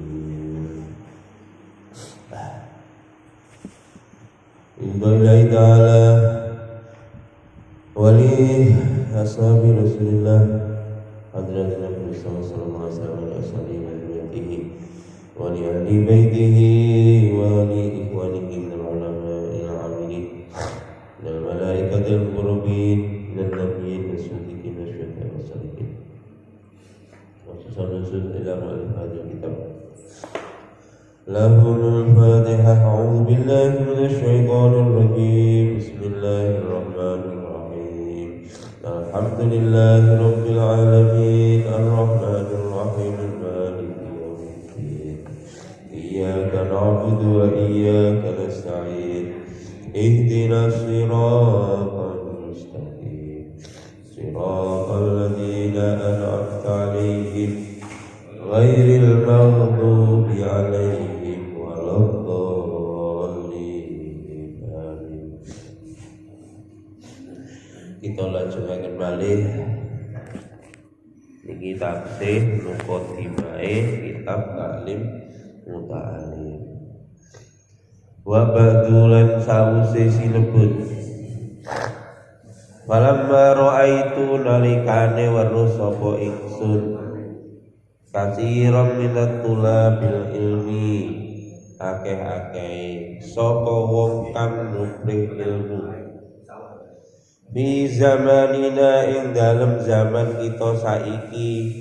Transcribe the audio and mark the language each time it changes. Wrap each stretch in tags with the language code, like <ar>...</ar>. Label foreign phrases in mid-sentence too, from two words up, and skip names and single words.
<ar>بالله تعالى ولي أصحاب رسول الله حضرة النبي صلى الله عليه وسلم ولأهل بيته ولإخوانه من العلماء العاملين من الملائكة المقربين من النبيين والصديقين والشهداء والصالحين وصلى الله إلى هذا الكتاب. له الفاتحة. أعوذ بالله من الشيطان الرجيم بسم الله الرحمن الرحيم. الحمد لله رب العالمين الرحمن الرحيم مالك يوم الدين. إياك نعبد وإياك نستعين. اهدنا الصراط المستقيم. صراط الذين أنعمت عليهم غير المغضوب عليهم ولا الضالين. Amin.</ar> <jv>Kita lanjutaken malih niki tafsir muqaddimah kitab Ta'lim Muta'allim. Wa badulan sause sinebut</jv> <ar>فلما رأيت</ar> <jv>nalikane weruh sapa ingsun</jv> <ar>كثيرا من طلاب العلم</ar> <jv>akeh-akeh sapa wong kang nubrih ilmu</jv> <ar>بزماننا</ar> <jv>ing dalem zaman kita saiki</jv>